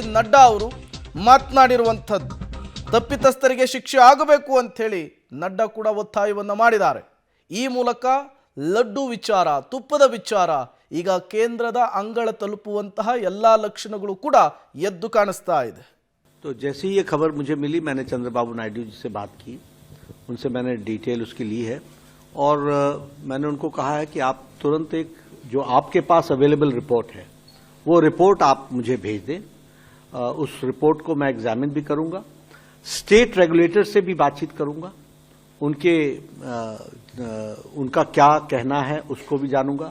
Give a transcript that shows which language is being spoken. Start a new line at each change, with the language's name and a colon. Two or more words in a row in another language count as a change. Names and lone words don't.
Kannada: ನಡ್ಡಾ ಅವರು ಮಾತನಾಡಿರುವಂಥದ್ದು. ತಪ್ಪಿತಸ್ಥರಿಗೆ ಶಿಕ್ಷೆ ಆಗಬೇಕು ಅಂತ ಹೇಳಿ ನಡ್ಡಾ ಕೂಡ ಒತ್ತಾಯವನ್ನು ಮಾಡಿದ್ದಾರೆ. ಈ ಮೂಲಕ ಲಡ್ಡು ವಿಚಾರ, ತುಪ್ಪದ ವಿಚಾರ ಈಗ ಕೇಂದ್ರದ ಅಂಗಳ ತಲುಪುವಂತಹ ಎಲ್ಲಾ ಲಕ್ಷಣಗಳು ಕೂಡ ಎದ್ದು ಕಾಣಿಸ್ತಾ ಇದೆ.
Hindi: तो जैसे ही ये खबर मुझे मिली, मैंने चंद्रबाबू नायडू जी से बात की, उनसे मैंने डिटेल उसकी ली है और मैंने उनको कहा है कि आप तुरंत एक जो आपके पास अवेलेबल रिपोर्ट है वो रिपोर्ट आप मुझे भेज दें. उस रिपोर्ट को मैं एग्जामिन भी करूंगा,
English: state regulator
Hindi: से भी बातचीत करूंगा, उनका क्या कहना है उसको भी जानूंगा.